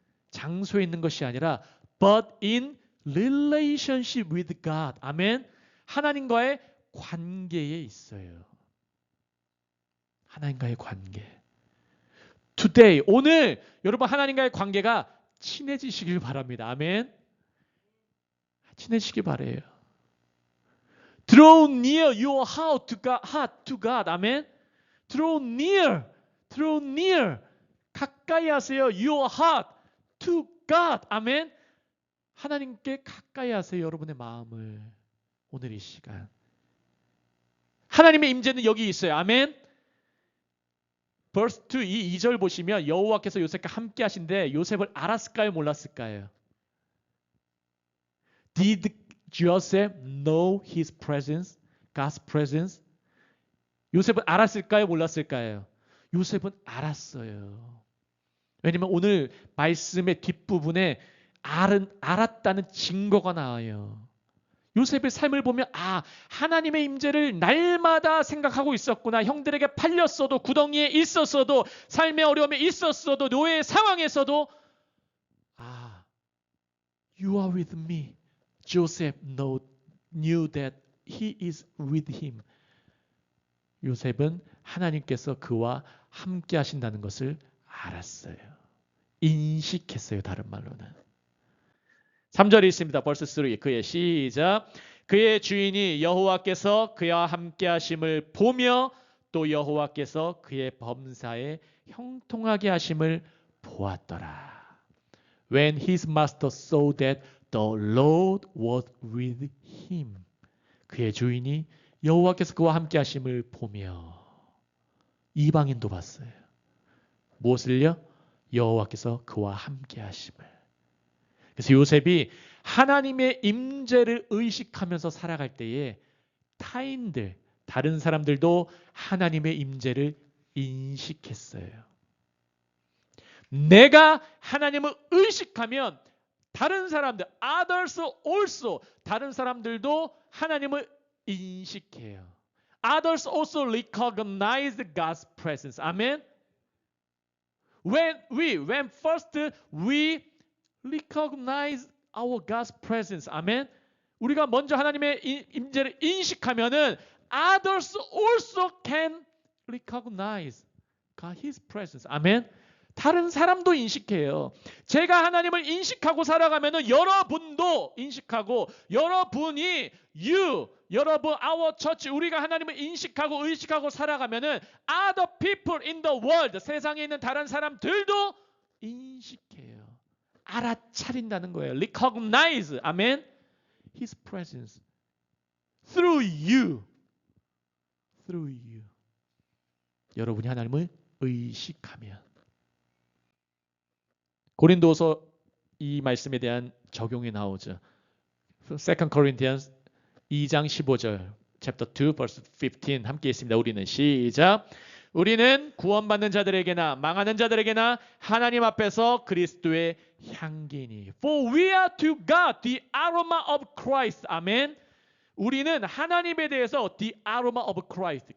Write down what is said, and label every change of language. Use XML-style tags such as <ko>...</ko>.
<ko>장소에 있는 것이 아니라</ko> <en>but in relationship with God,</en> <ko>아멘. 하나님과의 관계에 있어요. 하나님과의 관계.</ko> <en>Today,</en> <ko>오늘 여러분 하나님과의 관계가 친해지시길 바랍니다. 아멘. 친해지시기 바래요.</ko> <en>Draw near your heart to God.</en> <ko>아멘.</ko> <en>Draw near.</en> <ko>가까이 하세요.</ko> <en>Your heart to God. 아멘.</en> <ko>하나님께 가까이 하세요. 여러분의 마음을. 오늘 이 시간. 하나님의 임재는 여기 있어요. 아멘.</ko> <en>verse 2,</en> <ko>2절 보시면 여호와께서 요셉과 함께 하신데 요셉을 알았을까요? 몰랐을까요?</ko> <en>Did Joseph know his presence? God's presence?</en> <ko>요셉은 알았을까요? 몰랐을까요? 요셉은 알았어요. 왜냐하면 오늘 말씀의 뒷부분에 알았다는 증거가 나와요. 요셉의 삶을 보면 하나님의 임재를 날마다 생각하고 있었구나. 형들에게 팔렸어도 구덩이에 있었어도 삶의 어려움에 있었어도 노예의 상황에서도</ko> <en>You are with me. Joseph knew that he is with him.</en> <ko>요셉은 하나님께서 그와 함께 하신다는 것을 알았어요. 인식했어요. 다른 말로는. 3절이 있습니다.</ko> <en>verse 3.</en> <ko>그의 시작. 그의 주인이 여호와께서 그와 함께 하심을 보며 또 여호와께서 그의 범사에 형통하게 하심을 보았더라.</ko> <en>When his master saw that the Lord was with him.</en> <ko>그의 주인이 여호와께서 그와 함께 하심을 보며 이방인도 봤어요. 무엇을요? 여호와께서 그와 함께 하심을. 그래서 요셉이 하나님의 임재를 의식하면서 살아갈 때에 타인들, 다른 사람들도 하나님의 임재를 인식했어요. 내가 하나님을 의식하면 다른 사람들,</ko> <en>others also,</en> <ko>다른 사람들도 하나님을 인식해요.</ko> <en>Others also recognize God's presence.</en> <ko>아멘.</ko> <en>When first we recognize our God's presence.</en> <ko>아멘. 우리가 먼저 하나님의 임재를 인식하면은</ko> <en>others also can recognize His presence.</en> <ko>아멘. 다른 사람도 인식해요. 제가 하나님을 인식하고 살아가면은 여러분도 인식하고 여러분이 여러분</ko> <en>our church</en> <ko>우리가 하나님을 인식하고 의식하고 살아가면은</ko> <en>other people in the world</en> <ko>세상에 있는 다른 사람들도 인식해요. 알아차린다는 거예요.</ko> <en>Recognize, 아멘. His presence through you.</en> <ko>여러분이 하나님을 의식하면. 고린도서 이 말씀에 대한 적용이 나오죠.</ko> <en>2 Corinthians</en> <ko>2장 15절</ko> <en>chapter 2 verse 15</en> <ko>함께 있습니다. 우리는 시작. 우리는 구원받는 자들에게나 망하는 자들에게나 하나님 앞에서 그리스도의 향기니.</ko> <en>For we are to God the aroma of Christ.</en> <ko>아멘. 우리는 하나님에 대해서</ko> <en>the aroma of Christ.</en>